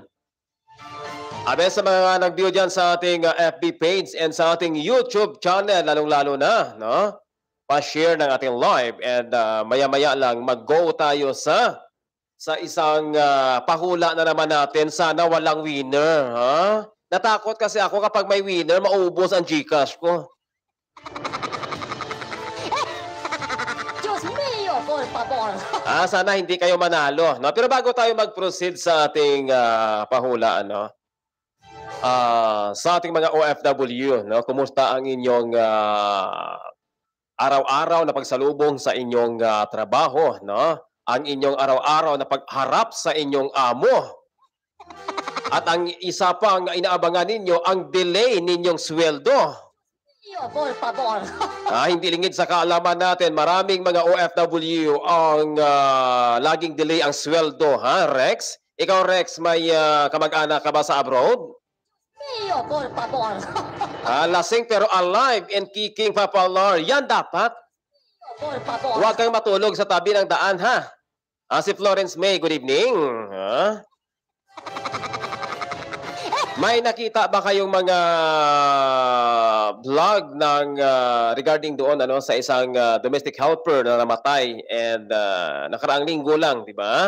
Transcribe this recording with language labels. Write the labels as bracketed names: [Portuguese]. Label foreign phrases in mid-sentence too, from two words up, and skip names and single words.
[Filipino] Abe sa mga nag-view dyan sa ating FB page and sa ating YouTube channel, lalong-lalo na, no? Pa-share ng ating live and maya-maya lang mag-go tayo sa isang pahula na naman natin. Sana walang winner, ha? Natakot kasi ako kapag may winner, maubos ang GCash ko. [Spanish] Dios mío, por favor. [Filipino] Sana hindi kayo manalo, no? Pero bago tayo mag-proceed sa ating pahula, no? Sa ating mga OFW, no? Kumusta ang inyong araw-araw na pagsalubong sa inyong trabaho, no? Ang inyong araw-araw na pagharap sa inyong amo. At ang isa pang inaabangan ninyo, ang delay ninyong sweldo. [Spanish] Por favor. [Filipino] Hindi lingid sa kaalaman natin, maraming mga OFW ang laging delay ang sweldo, ha, Rex? Ikaw, Rex, may kamag-anak ka ba sa abroad? [Spanish] Por favor. [Filipino] Lasing pero [English] alive and kicking, [Filipino] Papalar. Yan dapat. [Spanish] Por favor. [Filipino] Huwag kang matulog sa tabi ng daan, ha? Si Florence May, [English] good evening. [Filipino] May nakita ba kayong mga vlog ng regarding doon ano sa isang [English] domestic helper [Filipino] na namatay and nakaraang linggo lang, di ba?